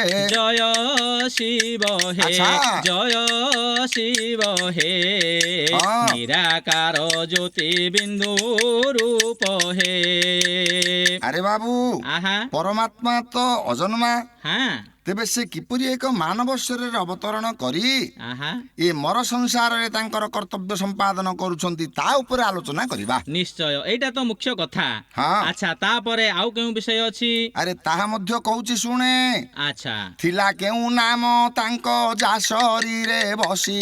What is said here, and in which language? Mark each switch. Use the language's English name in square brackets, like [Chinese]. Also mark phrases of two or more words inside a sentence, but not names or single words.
[Odia] ଜୟ ଶିବ ହେ अच्छा। ଜୟ ଶିବ ହେ हाँ। ନିରାକାର ଜ୍ୟୋତି ବିନ୍ଦୁ ରୂପ ହେ। ଆରେ ବାବୁ आहा ପରମାତ୍ମା ତ ଅଜନ୍ମା हाँ ତେବେ ସେ କିପରି ଏକ ମାନବ ଶରୀରରେ ଅବତରଣ କରି ଆହା ଏ ମର ସଂସାରରେ ତାଙ୍କର କର୍ତ୍ତବ୍ୟ ସମ୍ପାଦନ କରୁଛନ୍ତି ତା ଉପରେ ଆଲୋଚନା କରିବା। ନିଶ୍ଚୟ ଏଇଟା ତ ମୁଖ୍ୟ କଥା। ହଁ। ଆଚ୍ଛା ତାପରେ ଆଉ କେଉଁ ବିଷୟ ଅଛି? ଆରେ ତାହା ମଧ୍ୟ କହୁଛି ଶୁଣେ। ଆଚ୍ଛା ଥିଲା କେଉଁ ନାମ ତାଙ୍କ ଯା ଶରୀରେ ବସି